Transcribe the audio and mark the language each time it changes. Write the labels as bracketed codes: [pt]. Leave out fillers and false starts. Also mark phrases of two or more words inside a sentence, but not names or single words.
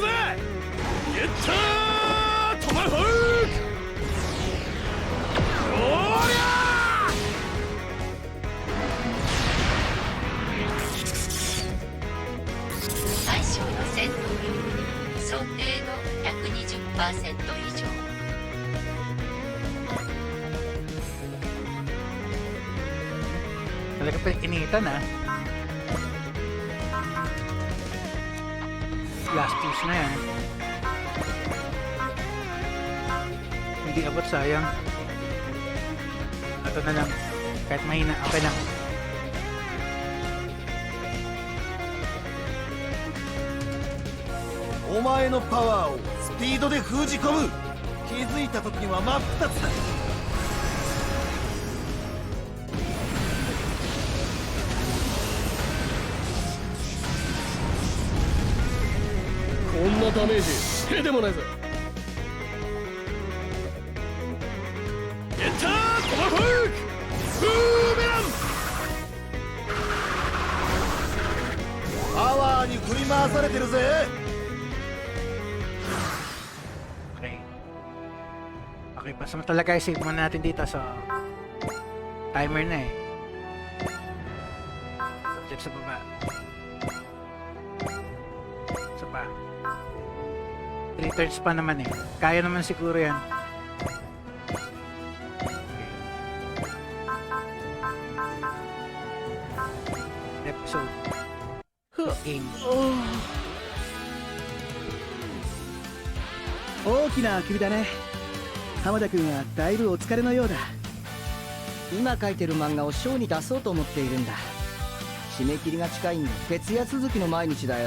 [ja] ゲッタートマホーク。おりゃ最小の戦闘力想定の 120% 以上。 [tl] Talaga pa initan ah. Last piece na yan. Hindi abot, sayang. Ito na lang. Kahit mahina, okay lang. [ja] お前の power をスピードで封じ込む。気づいた時には真っ二つだ。こんなダメージへでもないぜ。ゲッタートマホークブーメラン。パワーに振り回されてるぜ。 [tl] Okay. Okay, pasamantala guys, save muna natin dito sa timer na eh. Dito sa baba. Isa pa. 3 turns pa naman eh. Kaya naman siguro yan. Okay. Episode. Game. [ja] 大きなあくびだね。浜田君はだいぶお疲れのようだ。今書いてる漫画をショーに出そうと思っているんだ。締め切りが近いんで徹夜続きの毎日だよ。